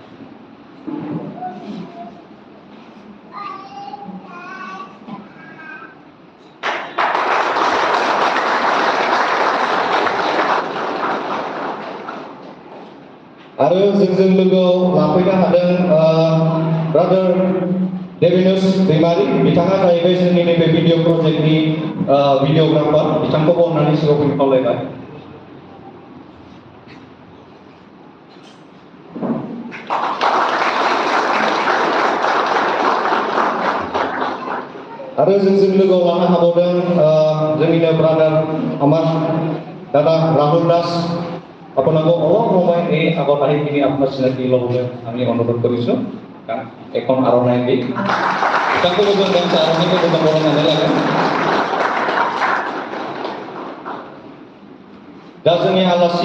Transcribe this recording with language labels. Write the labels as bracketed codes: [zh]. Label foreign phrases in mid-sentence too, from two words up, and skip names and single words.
[brx] आरो जोंजों लोगोआव लाफैनो हादों ब्रादार देबिनुस दैमारि बिथाङा जाहैबाय जोंनि नैबे भिडिअ प्रजेक्टनि भिडिअग्राफार बिथांखौबो अननानै सिगाङाव फैनो खावलायबाय आरो जोंजों लोगोआव लानो हाबावदों जोंनिनो ब्रादार [as] আমাৰ দাদা ৰাহুল দাস আপোনালোকক অলপ সময় এই আগত আহি কিনি আপোনাৰ চিনাকি ল'বলৈ আমি অনুৰোধ কৰিছোঁ এখন আৰ'নাই দি [brx] बिथांखौबो जों गांसे आर'नाइनि गेजेरजों बरायनानै लागोन दा जोंनि आलासि